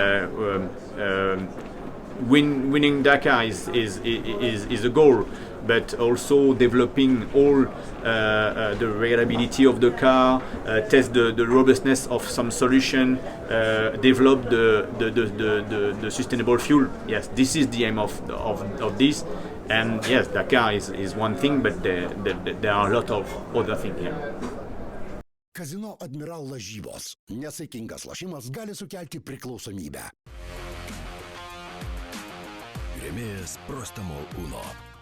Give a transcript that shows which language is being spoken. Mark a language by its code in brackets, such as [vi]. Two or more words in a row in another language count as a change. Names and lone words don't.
[en] Winning Dakar is a goal, but also developing all the reliability of the car, test the robustness of some solution, develop the sustainable fuel. Yes, this is the aim of this. And yes, Dakar is one thing, but there are a lot of other things here. [lt] Kazino Admiral lažybos. Nesaikingas lošimas gali sukelti priklausomybę. Rėmėjas Prostamol Uno.